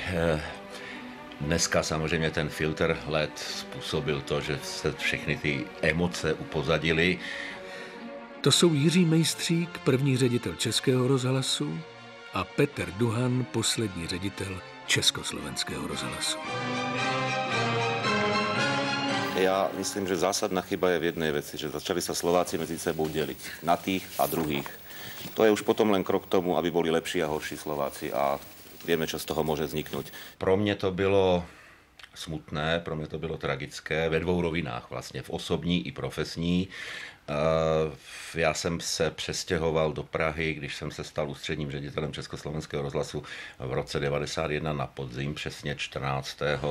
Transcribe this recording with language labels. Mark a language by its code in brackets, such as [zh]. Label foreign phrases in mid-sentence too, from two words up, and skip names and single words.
[cs] Dneska samozřejmě ten filtr let způsobil to, že se všechny ty emoce upozadily. To jsou Jiří Mejstřík, první ředitel Českého rozhlasu, a Petr Duhan, poslední ředitel Československého rozhlasu. [sk] Ja myslím, že zásadná chyba je v jednej veci, že začali sa Slováci medzi sebou deliť na tých a druhých. To je už potom len krok k tomu, aby boli lepší a horší Slováci a vieme, čo z toho môže vzniknúť. [cs] Pro mě to bylo smutné, pro mě to bylo tragické ve dvou rovinách vlastně, v osobní i profesní. Já jsem se přestěhoval do Prahy, když jsem se stal ústředním ředitelem Československého rozhlasu v roce 1991 na podzim, přesně 14.